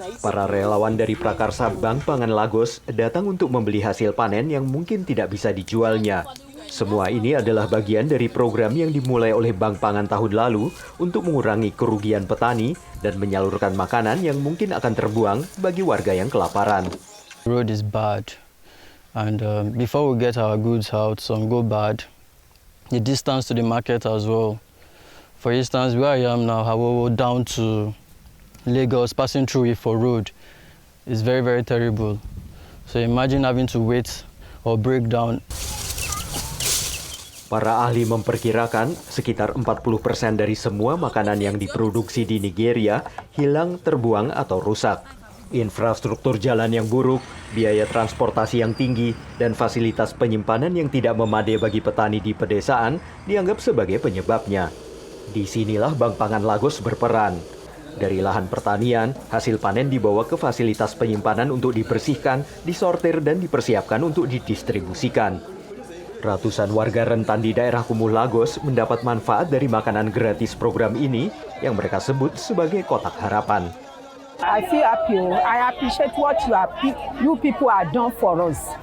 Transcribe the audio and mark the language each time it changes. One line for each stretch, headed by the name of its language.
Indonesian: Para relawan dari Prakarsa Bank Pangan Lagos datang untuk membeli hasil panen yang mungkin tidak bisa dijualnya. Semua ini adalah bagian dari program yang dimulai oleh Bank Pangan tahun lalu untuk mengurangi kerugian petani dan menyalurkan makanan yang mungkin akan terbuang bagi warga yang kelaparan.
English: The road is bad, and before we get our goods out, some go bad. The distance to the market as well. For instance, where I am now, Hawowo down to Lagos, passing through Ifo Road, is very, very terrible. So imagine having to wait or break down.
Indonesian: Para ahli memperkirakan sekitar 40% dari semua makanan yang diproduksi di Nigeria hilang, terbuang, atau rusak. Infrastruktur jalan yang buruk, biaya transportasi yang tinggi, dan fasilitas penyimpanan yang tidak memadai bagi petani di pedesaan dianggap sebagai penyebabnya. Disinilah Bank Pangan Lagos berperan. Dari lahan pertanian, hasil panen dibawa ke fasilitas penyimpanan untuk dibersihkan, disortir, dan dipersiapkan untuk didistribusikan. Ratusan warga rentan di daerah kumuh Lagos mendapat manfaat dari makanan gratis program ini yang mereka sebut sebagai kotak harapan.
English: I feel happy. I appreciate what you people are done for us.